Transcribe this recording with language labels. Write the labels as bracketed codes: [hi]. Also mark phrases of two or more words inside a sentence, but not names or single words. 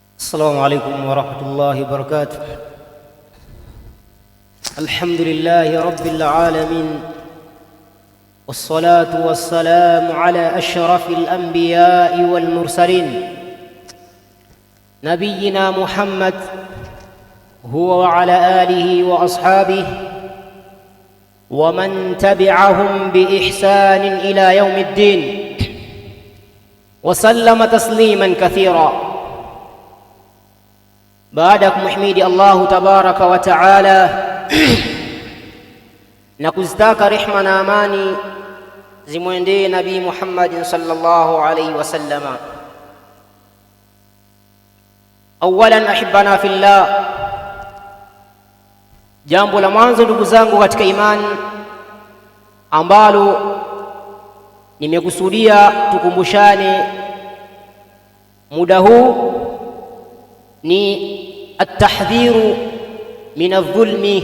[ar] السلام عليكم ورحمة الله وبركاته. الحمد لله رب العالمين، والصلاة والسلام على أشرف الأنبياء والمرسلين نبينا محمد هو وعلى آله وأصحابه ومن تبعهم بإحسان إلى يوم الدين وسلم تسليما كثيرا. [sw] Baada ya kumhimidi [ar] الله تبارك وتعالى [sw] na kuzitaka rehma na amani zimwendee Nabii Muhammad [ar] صلى الله عليه وسلم. أولا أحبابنا في الله, [sw] jambo la mwanzo ndugu zangu katika imani ambalo nimekusudia tukumbushane muda huu ni [ar] التحذير من الظلم.